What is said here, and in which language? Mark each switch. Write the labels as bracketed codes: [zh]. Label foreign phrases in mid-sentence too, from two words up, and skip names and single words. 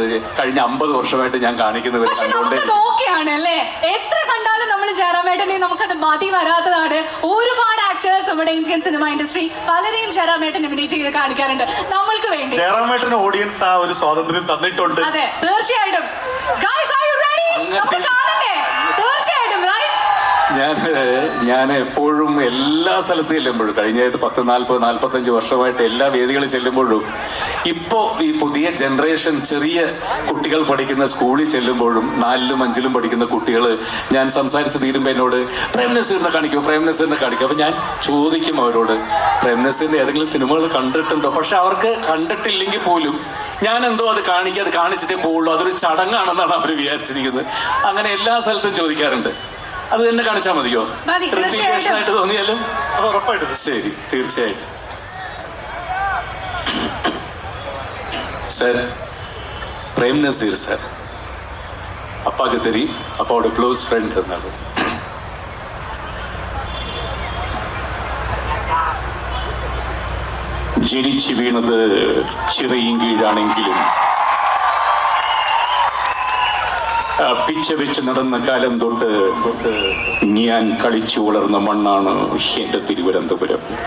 [ml] കഴിഞ്ഞ 50 വർഷമായിട്ട് ഞാൻ കാണിക്കുന്നവർ നോക്കിയാണ് അല്ലേ? എത്ര കണ്ടാലും നമ്മൾ ജയറാമേട്ടനെ നമുക്കത് മതി വരാത്തതാണ്. ഒരുപാട് ആക്ടേഴ്സ് നമ്മുടെ [en] Indian cinema industry [ml] പലരെയും ജയറാമേട്ടൻ ഇമിറ്റേറ്റ് ചെയ്ത് കാണിക്കാറുണ്ട്. നമ്മൾക്ക് വേണ്ടി ജയറാമേട്ടന് ഓഡിയൻസ് ആ ഒരു സ്വാതന്ത്ര്യം തന്നിട്ടുണ്ട്. അതെ, തീർച്ചയായിട്ടും. [en] Guys, are you ready? [ml] നമുക്ക് കാണണ്ടേ? തീർച്ചയായിട്ടും, right? ഞാൻ എപ്പോഴും എല്ലാ സ്ഥലത്തും ചെല്ലുമ്പോഴും കഴിഞ്ഞ 40-45 വർഷമായിട്ട് എല്ലാ വേദികളിൽ ചെല്ലുമ്പോഴും ഇപ്പോ ഈ പുതിയ ജനറേഷൻ ചെറിയ കുട്ടികൾ പഠിക്കുന്ന സ്കൂളിൽ ചെല്ലുമ്പോഴും 4ലും 5ലും പഠിക്കുന്ന കുട്ടികൾ ഞാൻ സംസാരിച്ച് തീരുമ്പോൾ എന്നോട് പ്രേംനസീറിനെ കാണിക്കും. അപ്പൊ ഞാൻ ചോദിക്കും അവരോട്, പ്രേംനസീറിന്റെ ഏതെങ്കിലും സിനിമകൾ കണ്ടിട്ടുണ്ടോ? പക്ഷെ അവർക്ക് കണ്ടിട്ടില്ലെങ്കിൽ പോലും ഞാൻ എന്തോ അത് കാണിച്ചിട്ടേ പോവുള്ളൂ, അതൊരു ചടങ്ങാണെന്നാണ് അവർ വിചാരിച്ചിരിക്കുന്നത്. അങ്ങനെ എല്ലാ സ്ഥലത്തും ചോദിക്കാറുണ്ട്. അത് തന്നെ കാണിച്ചാൽ മതിയോ? ആയിട്ട് തോന്നിയാലും അത് ഉറപ്പായിട്ടും. ശരി, തീർച്ചയായിട്ടും. [ta] சார், பிரேம் நசீர் சார் அப்பாவுக்கு தெரியும், அப்பாவோட [en] close friend [ta] இருந்தாலும். [ml] ജനിച്ചു വീണത് ചിറയും കീഴാണെങ്കിലും പിച്ച വെച്ച് നടന്ന കാലം തൊട്ട് ഞാൻ കളിച്ചു വളർന്ന മണ്ണാണ് എന്റെ തിരുവനന്തപുരം.